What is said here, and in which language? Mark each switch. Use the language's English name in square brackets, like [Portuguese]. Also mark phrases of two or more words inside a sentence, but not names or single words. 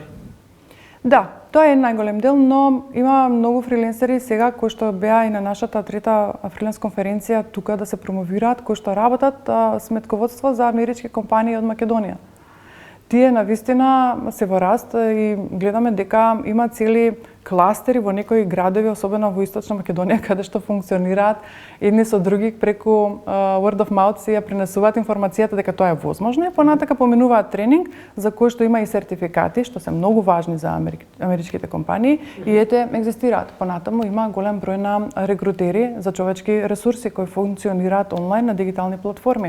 [Macedonian] Да, тоа е најголем дел, но има многу фриленсери сега кои што беа и на нашата трета фриленс конференција тука да се промовираат, кои што работат сметководство за амерички компании од Македонија. Тие навистина се во раст и гледаме дека има цели кластери во некои градови, особено во Источна Македонија, каде што функционираат едни со други преку [English] word of mouth [Macedonian] си ја пренесуваат информацијата дека тоа е возможно и понатака поминуваат тренинг за кој што има и сертификати, што се многу важни за америчките компании и ете екзистираат. Понатаму има голем број на рекрутери за човечки ресурси кои функционираат онлайн на дигитални платформи.